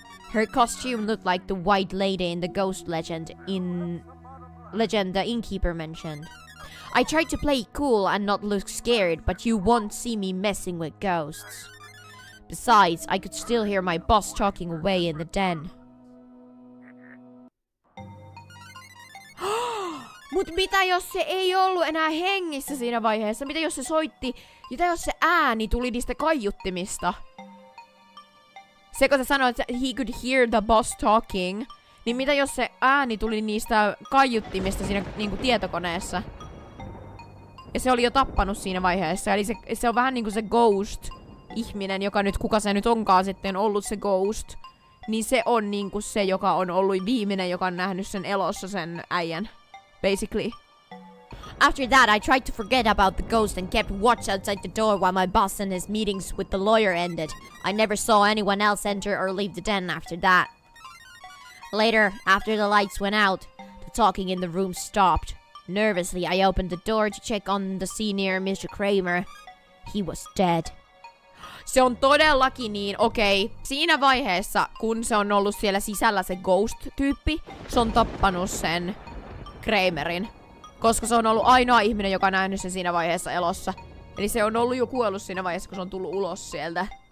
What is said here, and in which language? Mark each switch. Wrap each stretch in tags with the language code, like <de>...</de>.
<en>Her costume looked like the white lady in the ghost legend the innkeeper mentioned. I tried to play cool and not look scared, but you won't see me messing with ghosts. Besides, I could still hear my boss talking away in the den.</en> <fi>Mut mitä jos se ei ollut enää hengissä siinä vaiheessa? Mitä jos se soitti? Mitä jos se ääni tuli niistä kaiuttimista? Se kun sä sanoit, että</fi> <en>he could hear the boss talking,</en> <fi>niin mitä jos se ääni tuli niistä kaiuttimista siinä niinku tietokoneessa? Ja se oli jo tappanut siinä vaiheessa. Eli se on vähän niinku se ghost-ihminen, joka nyt, kuka se nyt onkaan sitten ollut se ghost. Niin se on niinku se, joka on ollut viimeinen, joka on nähnyt sen elossa sen äijän.</fi> <en>Basically. After that, I tried to forget about the ghost and kept watch outside the door while my boss and his meetings with the lawyer ended. I never saw anyone else enter or leave the den after that. Later, after the lights went out, the talking in the room stopped. Nervously, I opened the door to check on the senior Mr. Kramer. He was dead.</en> <fi>Se on todellakin niin, okei. Siinä vaiheessa, kun se on ollut siellä sisällä se ghost-tyyppi, se on tappanut sen Kramerin. Koska se on ollut ainoa ihminen, joka on nähnyt sen siinä vaiheessa elossa. Eli se on ollut jo kuollut siinä vaiheessa, kun se on tullut ulos sieltä.</fi>